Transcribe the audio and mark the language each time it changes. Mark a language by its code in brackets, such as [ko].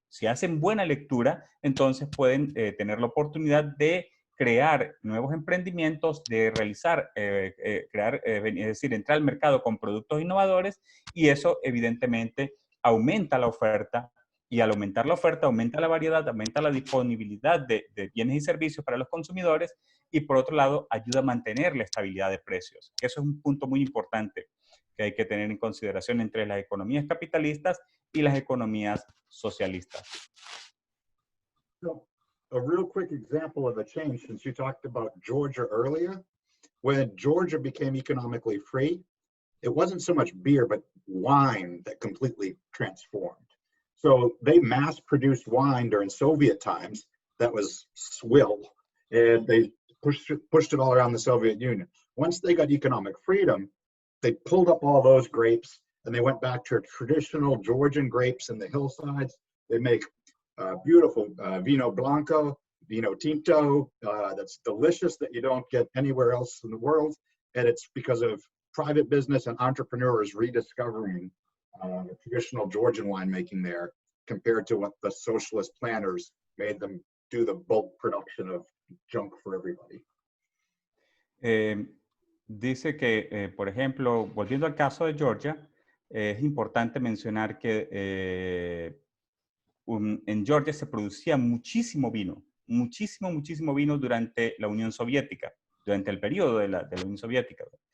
[es] Si hacen buena lectura, entonces pueden tener la oportunidad de crear nuevos emprendimientos, de realizar, es decir, entrar al mercado con productos innovadores, y eso evidentemente aumenta la oferta, y al aumentar la oferta aumenta la variedad, aumenta la disponibilidad de bienes y servicios para los consumidores, y por otro lado ayuda a mantener la estabilidad de precios. Eso es un punto muy importante que hay que tener en consideración entre las economías capitalistas y las economías socialistas. [en] So, a real quick example of a change, since you talked about Georgia earlier. When Georgia became economically free, it wasn't so much beer, but wine that completely transformed. So they mass-produced wine during Soviet times that was swill, and they pushed it all around the Soviet Union. Once they got economic freedom, they pulled up all those grapes and they went back to traditional Georgian grapes in the hillsides. They make beautiful Vino Blanco, Vino Tinto, that's delicious, that you don't get anywhere else in the world. And it's because of private business and entrepreneurs rediscovering traditional Georgian winemaking there, compared to what the socialist planners made them do, the bulk production of junk for everybody. [es] Dice que, por ejemplo, volviendo al caso de Georgia, es importante mencionar que en Georgia se producía muchísimo vino, muchísimo vino durante la Unión Soviética, durante el periodo de la Unión Soviética.